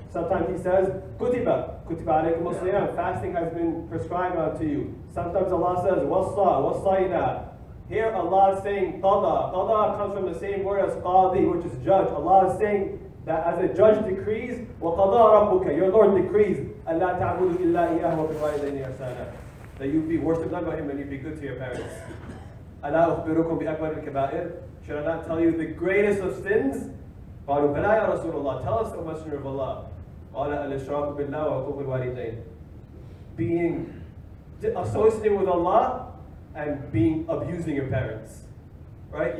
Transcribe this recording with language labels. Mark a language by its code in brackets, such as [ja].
[en] Sometimes He says, [ar] كُتِبَ عَلَيْكُمُ الصِّيَامُ. [en] Fasting has been prescribed unto you. Sometimes Allah says, وَصَّيْنَا. Here Allah is saying qada. Qada comes from the same word as qadi, which is judge. Allah is saying that as a judge decrees, [ar] وَقَضَى رَبُّكَ. [en] Your Lord decrees, [ar] أَلَّا تَعْبُدُوا إِلَّا إِيَّاهُ وَبِالْوَالِدَيْنِ إِحْسَانًا. [en] That you be worship none but Him and you be good to your parents. [ar] أَلَا أُخْبِرُكُمْ بِأَكْبَرِ الْكَبَائِرِ. [en] Should I not tell you the greatest of sins? [ar] قَالُوا بَلَا يَا رَسُولَ اللَّهِ. [en] Tell us, O Messenger of Allah. [ar] قَالَ الْإِشْرَاكُ بِاللَّهِ وَعُقُوقُ الْوَالِدَيْنِ. [en] Being associating with Allah and abusing your parents. Right?